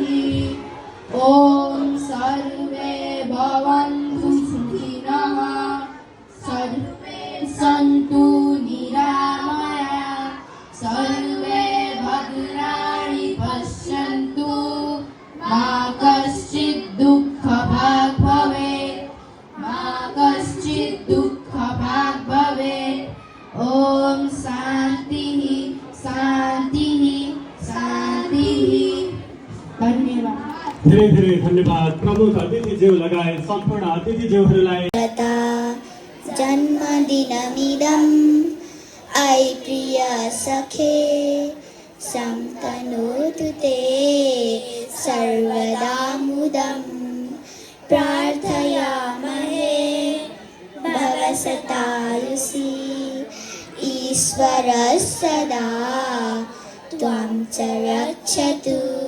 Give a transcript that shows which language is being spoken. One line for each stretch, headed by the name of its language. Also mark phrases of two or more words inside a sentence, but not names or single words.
Sanskrit: ॐ सर्वे भवन्तु सुखिनः सर्वे सन्तु निरामया सर्वे भद्राणि पश्यन्तु मा कश्चित् दुःखभाग् भवेत् मा कश्चित् दुःखभाग् भवेत्। ॐ शान्तिः शान्तिः शान्तिः।
Nepali: धन्यवाद। धेरै धेरै धन्यवाद प्रमुख अतिथिज्यू लगायत सम्पूर्ण अतिथिज्यूहरूलाई।
Sanskrit: जन्मदिनमिदम् ऐ प्रिय सखे संतनोतु ते सर्वदा मुदं प्रार्थयामहे भवसतायुषी ईश्वरः सदा त्वां च रक्षतु